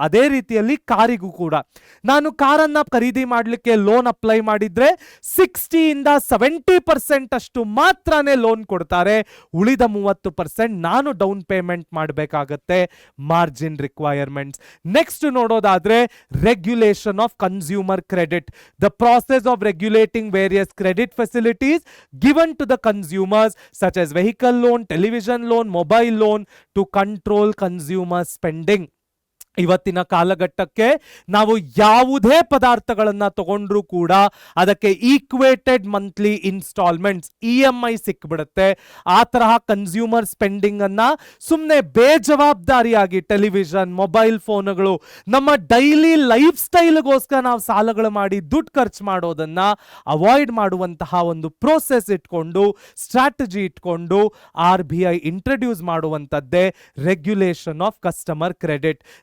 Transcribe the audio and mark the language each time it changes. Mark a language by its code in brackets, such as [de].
[kn] ಅದೇ ರೀತಿಯಲ್ಲಿ ಕಾರಿಗೂ ಕೂಡ ನಾನು ಕಾರನ್ನ ಖರೀದಿ ಮಾಡಲಿಕ್ಕೆ ಲೋನ್ ಅಪ್ಲೈ ಮಾಡಿದ್ರೆ 60ಇಂದ 70% ಅಷ್ಟು ಮಾತ್ರನೇ ಲೋನ್ ಕೊಡ್ತಾರೆ. ಉಳಿದ 30% ನಾನು ಡೌನ್ ಪೇಮೆಂಟ್ ಮಾಡಬೇಕಾಗತ್ತೆ. Margin requirements. ನೆಕ್ಸ್ಟ್ ನೋಡೋದಾದ್ರೆ regulation of consumer credit. [en] The process of regulating various credit facilities given to the consumers such as vehicle loan, television loan, mobile loan to control consumer spending. [kn] ಇವತ್ತಿನ ಕಾಲಘಟ್ಟಕ್ಕೆ ನಾವು ಯಾವುದೇ ಪದಾರ್ಥಗಳನ್ನ ತಗೊಂಡ್ರೂ ಕೂಡ ಅದಕ್ಕೆ equated monthly instalments EMI ಸಿಕ್ಬಿಡುತ್ತೆ. ಆ ತರಹ consumer spending ಅನ್ನ ಸುಮ್ಮನೆ ಬೇಜವಾಬ್ದಾರಿಯಾಗಿ ಟೆಲಿವಿಷನ್, ಮೊಬೈಲ್ ಫೋನ್ಗಳು, ನಮ್ಮ ಡೈಲಿ ಲೈಫ್ ಸ್ಟೈಲ್ಗೋಸ್ಕರ ನಾವು ಸಾಲಗಳು ಮಾಡಿ ದುಡ್ಡು ಖರ್ಚು ಮಾಡೋದನ್ನ ಅವಾಯ್ಡ್ ಮಾಡುವಂತಹ ಒಂದು ಪ್ರೋಸೆಸ್ ಇಟ್ಕೊಂಡು, ಸ್ಟ್ರಾಟಜಿ ಇಟ್ಕೊಂಡು RBI introduce ಮಾಡುವಂತದ್ದೇ regulation of customer credit.